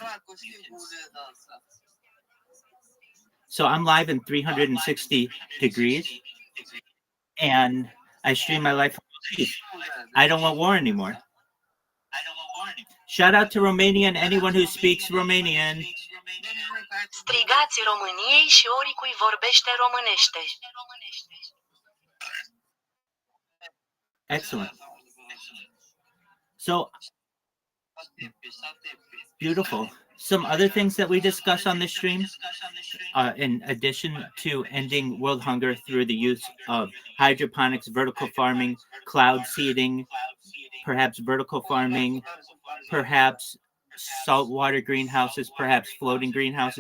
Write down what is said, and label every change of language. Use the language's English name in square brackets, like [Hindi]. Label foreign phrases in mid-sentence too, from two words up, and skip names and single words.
[English] So I'm live in 360 degrees, and I stream my life. I don't want war anymore. Shout out to Romania and anyone who speaks Romanian. [Romanian] Strigați României și oricui vorbește românește. [English] Excellent. So beautiful. Some other things that we discuss on this stream, in addition to ending world hunger through the use of hydroponics, vertical farming, cloud seeding, perhaps vertical farming, perhaps saltwater greenhouses, perhaps floating greenhouses.